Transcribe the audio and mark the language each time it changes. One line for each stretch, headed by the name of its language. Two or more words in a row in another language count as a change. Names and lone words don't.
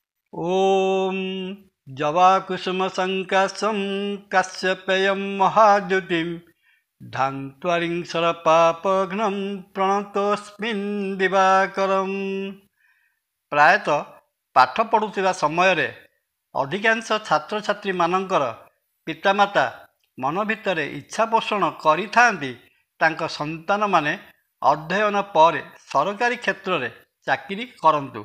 Sanskrit: ॐ जवाकुसुमसङ्काशं काश्यपेयं महाद्युतिं ध्यात्वारिं शरपापघ्नं प्रणतोऽस्मिन् दिवाकरम्।
Odia: ପ୍ରାୟତଃ ପାଠ ପଢ଼ୁଥିବା ସମୟରେ ଅଧିକାଂଶ ଛାତ୍ରଛାତ୍ରୀମାନଙ୍କର ପିତାମାତା ମନ ଭିତରେ ଇଚ୍ଛା ପୋଷଣ କରିଥାନ୍ତି ତାଙ୍କ ସନ୍ତାନମାନେ ଅଧ୍ୟୟନ ପରେ ସରକାରୀ କ୍ଷେତ୍ରରେ ଚାକିରି କରନ୍ତୁ।